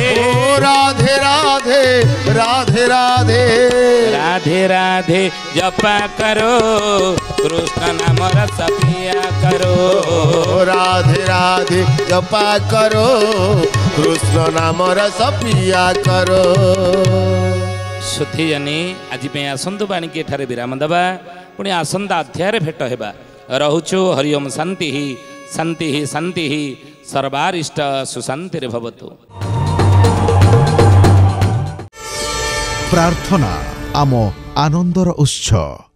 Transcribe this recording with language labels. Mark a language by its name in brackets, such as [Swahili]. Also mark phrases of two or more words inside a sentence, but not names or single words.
[Hindi] राधे राधे राधे राधे राधे राधे जपा करो कृष्ण नाम रस पिया करो। राधे राधे जपा करो कृष्ण नाम रस पिया करो। [Odia] ସୁଧୀ ଜାନି ଆଜି ପାଇଁ ଆସନ୍ତୁ ବାଣୀକି ଏଠାରେ ବିରାମ ଦେବା। ପୁଣି ଆସନ୍ତା ଅଧ୍ୟାୟରେ ଭେଟ ହେବା। ରହୁଛୁ ହରିଓମ ଶାନ୍ତି ଶାନ୍ତି ଶାନ୍ତି ସର୍ବାରିଷ୍ଟ ସୁଶାନ୍ତିରେ ଭବତୁ। ପ୍ରାର୍ଥନା ଆମ ଆନନ୍ଦର ଉତ୍ସ।